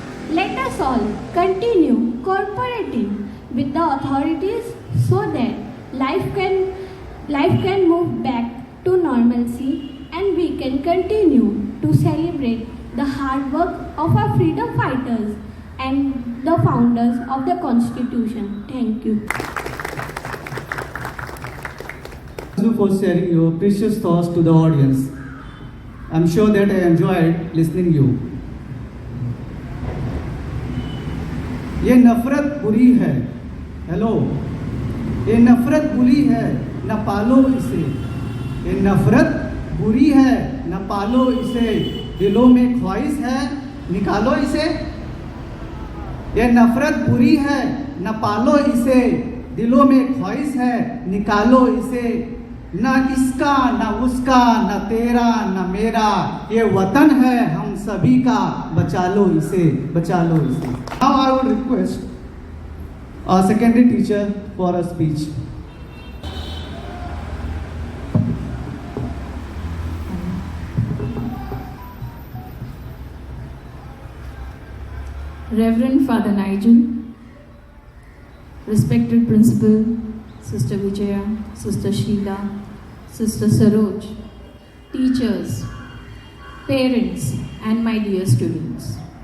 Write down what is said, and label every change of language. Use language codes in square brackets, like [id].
[en] Let us all continue cooperating with the authorities so that life can move back to normalcy and we can continue to celebrate the hard work of our freedom fighters and the founders of the Constitution. Thank you. Thank you for sharing your precious thoughts to the audience. I'm sure that I enjoyed listening you. [hi] ये नफरत बुरी है, hello, ये नफरत बुरी है, न पालो इसे, ये नफरत बुरी है, न पालो इसे, दिलों में ख्वाहिश है, निकालो इसे, ये नफरत बुरी है, न पालो इसे, दिलों में ख्वाहिश है, निकालो इसे, न इसका, न उसका, न तेरा, न मेरा, ये वतन है हम सभी का, बचा लो इसे, बचा लो इसे. [en] Now I would request our secondary teacher for a speech. Reverend Father Nigel, respected Principal, Sister Vijaya, Sister Sheila, Sister Saroj, teachers, parents, and my dear students.